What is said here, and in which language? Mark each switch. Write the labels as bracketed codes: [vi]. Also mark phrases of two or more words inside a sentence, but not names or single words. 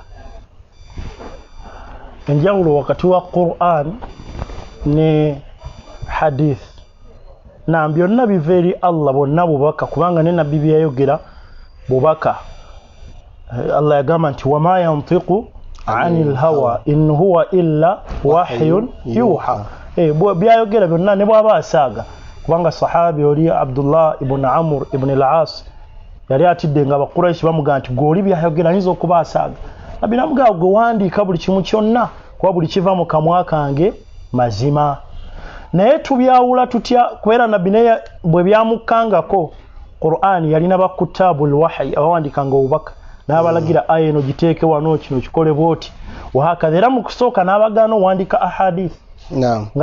[lg] enjawulo wakati wa Quran ne hadith na byonna biva eri Allah bonna bubaka kubanga ne nabbi byayogera bubaka Allah yagamba nti [ar] وما ينطق عن الهوى إن هو إلا وحي يوحى [lg] byayogera byonna ne bwaba asaaga kubanga sahabi oli Abdullah ibn Amr ibn al-As yali atidde nga Abakuraishi bamugamba nti goli byayogera ayinza okuba asaaga Nabbi namugamba gwe wandiika buli kimu kyonna kuba buli kiva mu kamwa kange mazima naye tubyawula tutya kubera Nabbi naye bwe byamukangako Qur'an yalina bakutabul wahyi abawandikanga obubaka n'abalagira aya eno giteeke wano kino kikole bwoti wahakadha era mu kusooka n'abagaana owandika ahadith nga